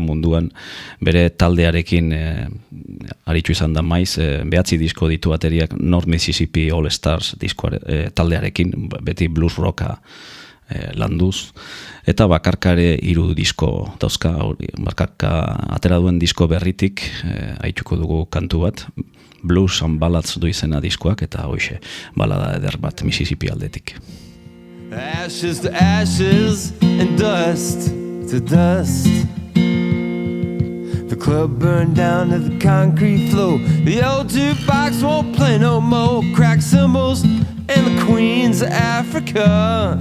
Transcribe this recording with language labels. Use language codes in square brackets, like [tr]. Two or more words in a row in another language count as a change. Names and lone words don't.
[eu] munduan bere taldearekin aritu izan da maiz, 9 disko ditu bateriak North Mississippi All Stars taldearekin, beti [en] blues rocka [eu] landuz, eta bakarkare 3 disko dauzka, bakarka atera duen disko berritik aituko dugu kantu bat, Blues and Ballads du izena diskoak, eta hoxe balada eder bat Mississippi aldetik. [en] Ashes to ashes and dust to dust. The club burned down to the concrete floor. The old jukebox won't play no more. Crack cymbals and the queens of Africa.